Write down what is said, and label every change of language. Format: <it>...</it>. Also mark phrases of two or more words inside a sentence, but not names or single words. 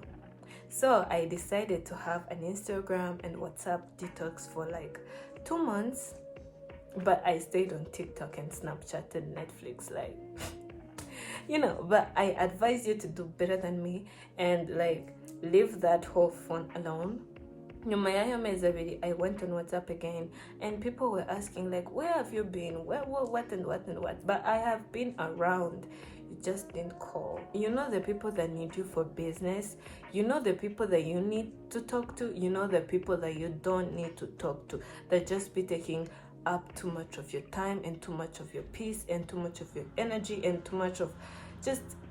<en>So I decided to have an Instagram and WhatsApp detox for like 2 months, but I stayed on TikTok and Snapchat and Netflix, like, but I advise you to do better than me and like leave that whole phone alone.</en> <rw>Nyuma y'ayo mezi abiri,</rw> <en>I went on WhatsApp again, and people were asking like, where have you been? Where, what and what and what? But I have been around. You just didn't call. You know the people that need you for business. You know the people that you need to talk to. You know the people that you don't need to talk to. That just be taking up too much of your time and too much of your peace and too much of your energy and too much of just...</en>